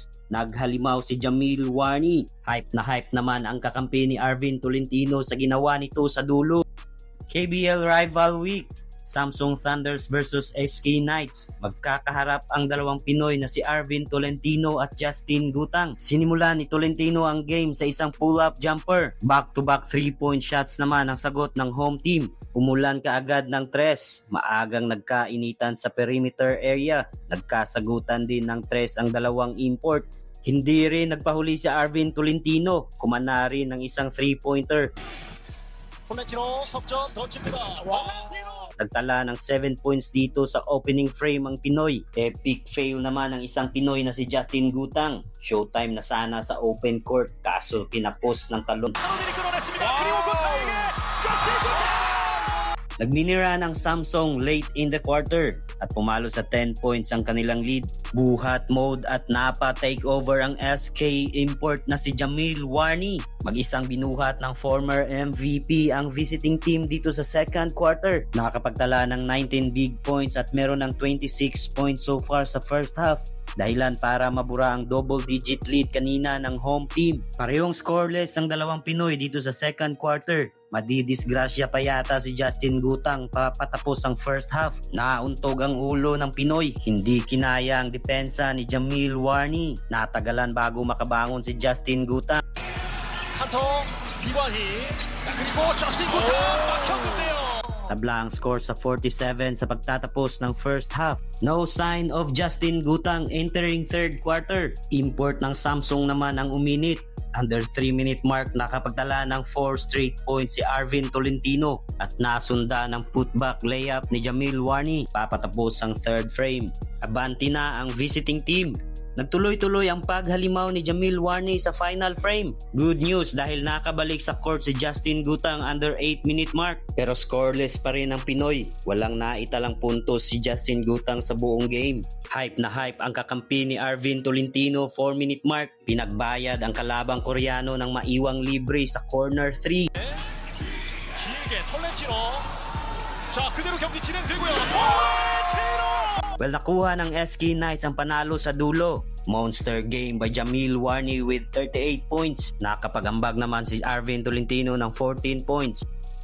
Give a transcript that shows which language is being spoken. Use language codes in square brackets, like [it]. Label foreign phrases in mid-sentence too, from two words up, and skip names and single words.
[tl] Naghalimaw si Jamil Warney. Hype na hype naman ang kakampi ni Arvin Tolentino sa ginawa nito sa dulo. [en] KBL Rival Week, Samsung Thunders versus SK Knights. [tl] Magkakaharap ang dalawang Pinoy na si Arvin Tolentino at Justin Gutang. Sinimulan ni Tolentino ang game sa isang [en] pull-up jumper. Back-to-back 3-point shots [tl] naman ang sagot ng [en] home team. [tl] Umulan kaagad ng tres. Maagang nagkainitan sa [en] perimeter area. [tl] Nagkasagutan din ng tres ang dalawang import. Hindi rin nagpahuli si Arvin Tolentino. Kumana rin ng isang 3-pointer. [ko] 톨렌티노 석점 더 칩니다. [tl] Nagtala ng 7 points dito sa [en] opening frame [tl] ang Pinoy. [en] Epic fail [tl] naman ng isang Pinoy na si Justin Gutang. Showtime na sana sa [en] open court [tl] kaso kinapos ng talon. Nagminira ng Samsung [en] late in the quarter [tl] at pumalo sa 10 points ang kanilang lead. Buhat mode at napa takeover ang SK import na si Jamil Warney. Mag-isang binuhat ng [en] former MVP [tl] ang [en] visiting team [tl] dito sa [en] second quarter. [tl] Nakakapagtala ng 19 [en] big points [tl] at meron ng 26 [en] points so far [tl] sa [en] first half. [tl] Dahilan para mabura ang [en] double-digit lead [tl] kanina ng [en] home team. [tl] Parehong scoreless ang dalawang Pinoy dito sa [en] second quarter. [tl] Madidisgrasya pa yata si Justin Gutang papatapos ang [en] first half. [tl] Nauntog ang ulo ng Pinoy. Hindi kinaya ang depensa ni Jamil Warney. Natagalan bago makabangon si Justin Gutang. [ko] 한통 이관희 그리고 저스틴 구타 막혔는데요. [tl] Tabla ang score sa 47 sa pagtatapos ng [en] first half. No sign of Justin Gutang entering third quarter. [tl] Import ng Samsung naman ang uminit. [en] Under 3-minute mark [tl] nakapagtala ng 4 [en] straight points [tl] si Arvin Tolentino at nasunda ng [en] putback layup [tl] ni Jamil Warney. Papatapos ang [en] third frame. [tl] Abanti na ang [en] visiting team. [tl] Nagtuloy-tuloy ang paghalimaw ni Jamil Warney sa [en] final frame. Good news [tl] dahil nakabalik sa court si Justin Gutang [en] under 8-minute mark. [tl] Pero scoreless pa rin ang Pinoy. Walang naitalang puntos si Justin Gutang sa buong game. Hype na hype ang kakampi ni Arvin Tolentino [en] 4-minute mark. [tl] Pinagbayad ang kalabang Koreano ng maiwang libre sa corner 3. [ko] 길게 톨렌티노. 자 그대로 경기 진행되고요. [tl] Well, nakuha ng SK Knights ang panalo sa dulo. [en] Monster game by Jamil Warney with 38 points. [tl] Nakapagambag naman si Arvin Tolentino ng 14 points.